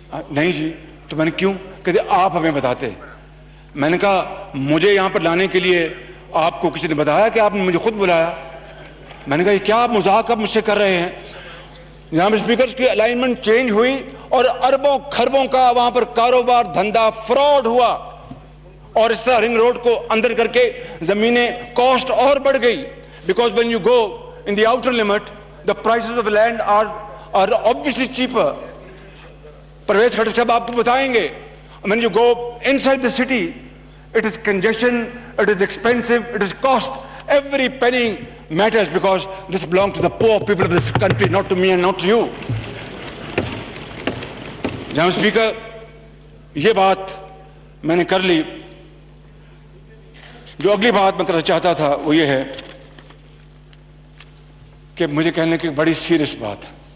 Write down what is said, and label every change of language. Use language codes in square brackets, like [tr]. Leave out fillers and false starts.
[ur] نہیں جی۔ تو میں نے کیوں؟ کہتے آپ ہمیں بتاتے۔ میں نے کہا مجھے یہاں پر لانے کے لیے آپ کو کسی نے بتایا کہ آپ نے مجھے خود بلایا؟ میں نے کہا یہ کیا آپ مذاق اب مجھ سے کر رہے ہیں؟ جناب اسپیکر، اس کی الائنمنٹ چینج ہوئی اور اربوں کھربوں کا وہاں پر کاروبار دھندا فراڈ ہوا اور اس طرح رنگ روڈ کو اندر کر کے زمینیں کاسٹ اور بڑھ گئی. [en] Because when you go in the outer limit the prices of land are obviously cheaper. Parvez Khattar صاحب [ur] آپ کو بتائیں گے, [en] when you go inside the city, it is congestion, it is expensive, it is cost. Every penny matters because this belongs to the poor people of this country, not to me and not to you. [ur] جناب speaker, یہ بات میں نے کر لی. جو اگلی بات میں کرنا چاہتا تھا وہ یہ ہے کہ مجھے کہنے کی بڑی سیریس بات ہے.